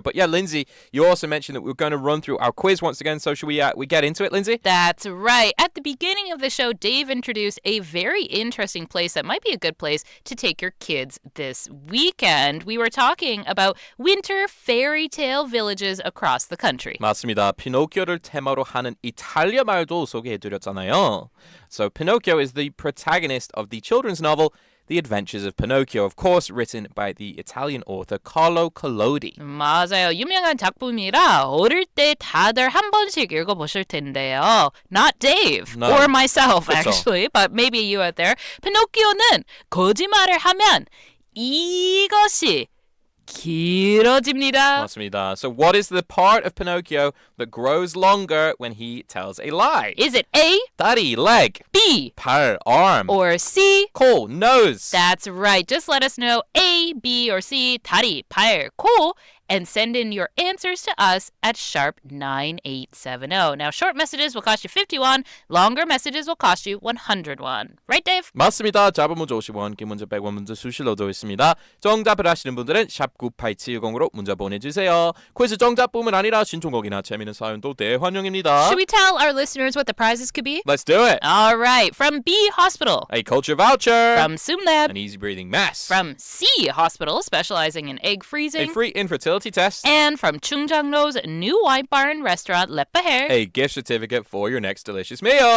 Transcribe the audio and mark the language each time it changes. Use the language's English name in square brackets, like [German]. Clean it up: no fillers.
[English] But Lindsay, you also mentioned that we're going to run through our quiz once again. So should we get into it, Lindsay? That's right. At the beginning of the show, Dave introduced a very interesting place that might be a good place to take your kids this weekend. We were talking about winter fairy tale villages across the country. [Korean] 맞습니다. 피노키오를 테마로 하는 이탈리아 말도 소개해드렸잖아요. [English] So Pinocchio is the protagonist of the children's novel The Adventures of Pinocchio, of course, written by the Italian author Carlo Collodi. [Korean] 맞아요. 유명한 작품이라 어릴 때 다들 한 번씩 읽어보실 텐데요. [English] Not Dave or myself, actually, but maybe you out there. [Korean] 피노키오는 거짓말을 하면 이것이 길어집니다. 맞습니다. [English] So what is the part of Pinocchio that grows longer when he tells a lie? Is it A, [Korean] 다리, leg, [English] B, [Korean] 팔, arm, [English] or C, [Korean] 코, nose? [English] That's right. Just let us know A, B, or C, 다리, 팔, 코, and send in your answers to us at sharp 9870. Now, short messages will cost you 51. Longer messages will cost you 101. Right, Dave? [Korean] 맞습니다. 짧은 문자 50원, 긴 문자 100원 문자 수실로도 있습니다. 정답을 아시는 분들은 샵 9870으로 문자 보내주세요. 퀴즈 정답뿐만 아니라 신청곡이나 재미있는 사연도 대환영입니다. [English] Should we tell our listeners what the prizes could be? Let's do it. All right. From B Hospital. A culture voucher. From SumLab. An easy breathing mask. From C Hospital, specializing in egg freezing. A free infertility test. And from 충정로's new wine bar and restaurant, Leppaher. A gift certificate for your next delicious meal.